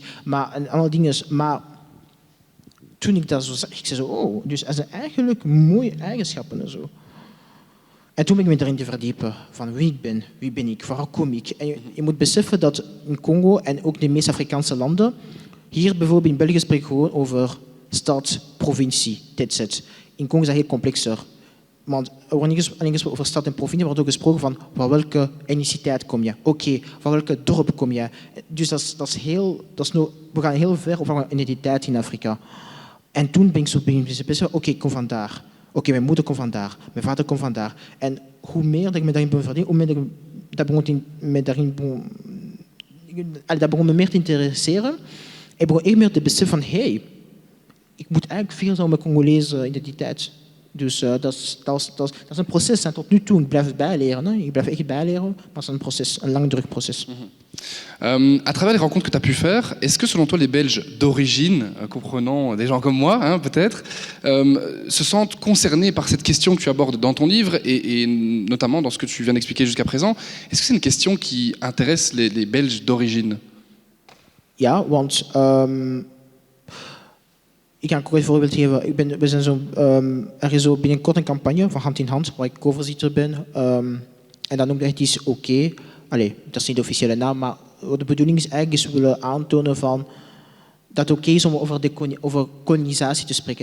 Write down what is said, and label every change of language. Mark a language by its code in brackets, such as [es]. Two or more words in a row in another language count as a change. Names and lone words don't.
[nl] Maar een ander ding is, maar toen ik dat zo zag, ik zei zo, dus dat zijn eigenlijk mooie eigenschappen en zo. En toen ben ik me erin te verdiepen van wie ben ik, waar kom ik. En je moet beseffen dat in Congo en ook de meeste Afrikaanse landen, hier bijvoorbeeld in België spreek ik gewoon over stad, provincie, [en] that's it. [nl] In Congo is dat heel complexer. Want er wordt niet gesproken over stad en provincie, er wordt ook gesproken van welke etniciteit kom je. Oké, van welke dorp kom je. Dus we gaan heel ver over identiteit in Afrika. En toen ben ik zo beseffen, oké, ik kom vandaar. Oké, mijn moeder komt vandaar, mijn vader komt vandaar. En hoe meer dat ik me daarin verdien, hoe meer dat begon me meer te interesseren. Ik begon echt meer te beseffen van, ik moet eigenlijk veel zo met Congolese identiteit. Dus dat is een proces. En tot nu toe, ik blijf het bijleren. Hè. Ik blijf echt bijleren, maar het is een proces, een langdurig proces. [fr] À travers les rencontres que tu as pu faire, est-ce que selon toi les Belges d'origine, comprenant des gens comme moi hein, peut-être, se sentent concernés par cette question que tu abordes dans ton livre et notamment dans ce que tu viens d'expliquer jusqu'à présent? Est-ce que c'est une question qui intéresse les Belges d'origine? [nl] Ja, want ik ga een kort voorbeeld geven. Er is zo binnenkort een campagne van Hand in Hand, waar ik co-voorzitter ben. En dan noemde het is oké. Dat is niet de officiële naam, maar de bedoeling is eigenlijk we willen aantonen van dat het oké is om over kolonisatie te spreken.